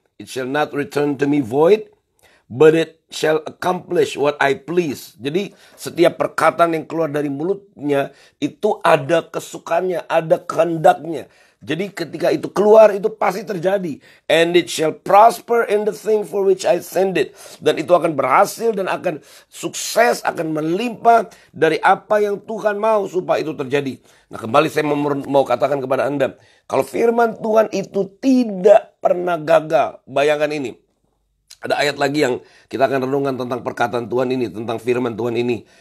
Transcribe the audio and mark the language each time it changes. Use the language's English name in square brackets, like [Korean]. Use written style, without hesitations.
[English] It shall not return to me void, but it shall accomplish what I please. [Indonesian] Jadi setiap perkataan yang keluar dari mulutnya itu ada kesukaannya, ada kehendaknya. Jadi ketika itu keluar itu pasti terjadi. [English] And it shall prosper in the thing for which I send it. [Indonesian] Dan itu akan berhasil dan akan sukses, akan melimpah dari apa yang Tuhan mau supaya itu terjadi. Nah, kembali saya mau katakan kepada Anda, kalau firman Tuhan itu tidak pernah gagal. Bayangkan ini. Ada ayat lagi yang kita akan renungkan tentang perkataan Tuhan ini, tentang firman Tuhan ini.